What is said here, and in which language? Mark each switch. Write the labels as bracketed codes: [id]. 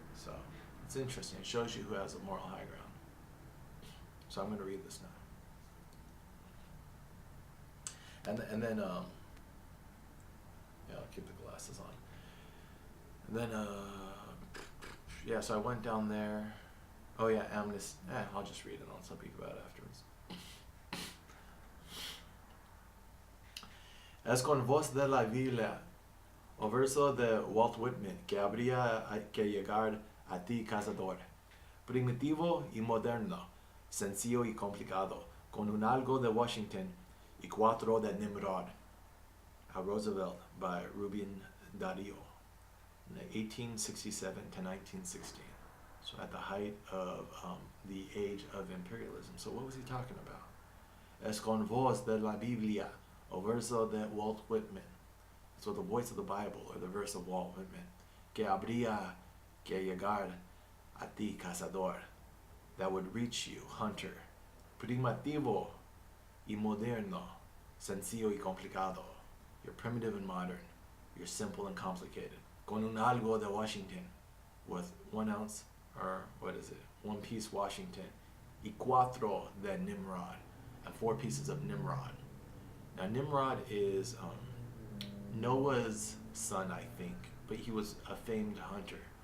[en] So it's interesting. It shows you who has a moral high ground. So I'm going to read this now. And then yeah, I'll keep the glasses on. And then yeah, so I went down there. Oh yeah, Amnesty. I'll just read it. I'll speak about it afterwards. [es] Es con voz de la Biblia, o verso de Walt Whitman, que habría que llegar a ti, cazador. Primitivo y moderno, sencillo y complicado, con un algo de Washington y cuatro de Nimrod. [en] Roosevelt by Rubén Darío, 1867 to 1916. So at the height of the age of imperialism. So what was he talking about? [es] Es con voz de la Biblia, o verso de Walt Whitman. [en] So the voice of the Bible, or the verse of Walt Whitman. [es] Que habría que llegar a ti, cazador. [en] That would reach you, hunter. [es] Primitivo y moderno, sencillo y complicado. [en] You're primitive and modern. You're simple and complicated. [es] Con un algo de Washington, [en] with 1 ounce, or what is it? 1 piece Washington. [es] Y cuatro de Nimrod, [en] and 4 pieces of Nimrod. Now Nimrod is Noah's son, I think, but he was a famed hunter.